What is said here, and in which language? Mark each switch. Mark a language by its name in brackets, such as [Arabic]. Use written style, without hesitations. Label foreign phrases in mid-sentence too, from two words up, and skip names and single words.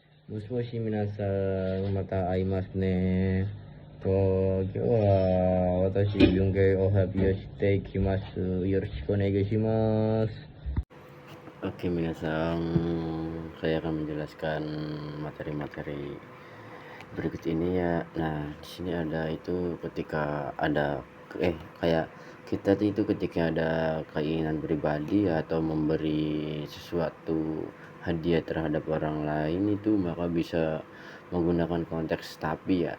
[Japanese] もしもし皆さん、また会いますね。今日は私、文芸を発表していきます。よろしくお願いします。 [Indonesian] Oke, minasang, saya akan menjelaskan materi-materi berikut ini ya. Nah, di sini ada itu ketika ada kayak kita itu ketika ada keinginan pribadi atau memberi sesuatu hadiah terhadap orang lain itu, maka bisa menggunakan konteks tapi ya.